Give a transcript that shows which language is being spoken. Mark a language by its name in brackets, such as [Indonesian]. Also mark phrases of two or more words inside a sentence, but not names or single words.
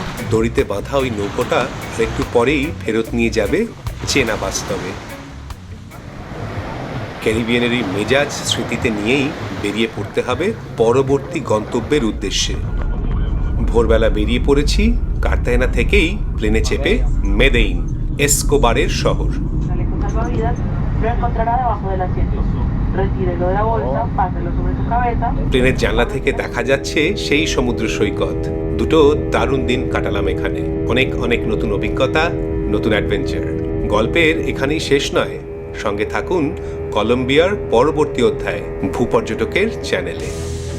[Bangla] দড়িতে বাঁধা ওই নৌকোটা একটু পরেই ফেরত নিয়ে যাবে চেনা বাস্তবে। ক্যারিবিয়ানের এই মেজাজ স্মৃতিতে নিয়েই বেরিয়ে পড়তে হবে পরবর্তী গন্তব্যের উদ্দেশ্যে। ভোরবেলা বেরিয়ে পড়েছি কার্তাহেনা থেকেই প্লেনে চেপে মেদেইন, এসকোবারের শহর। [Spanish] Chaleco salvavidas lo encontrará debajo del asiento. Retírelo de la bolsa, páselo sobre su cabeza. [Bangla] প্লেনের জানলা থেকে দেখা যাচ্ছে সেই সমুদ্র সৈকত। দুটো দারুণ দিন কাটালাম এখানে। অনেক অনেক নতুন অভিজ্ঞতা, নতুন অ্যাডভেঞ্চার। গল্পের এখানেই শেষ নয়, সঙ্গে থাকুন কলম্বিয়ার পরবর্তী অধ্যায় ভূপর্যটকের চ্যানেলে।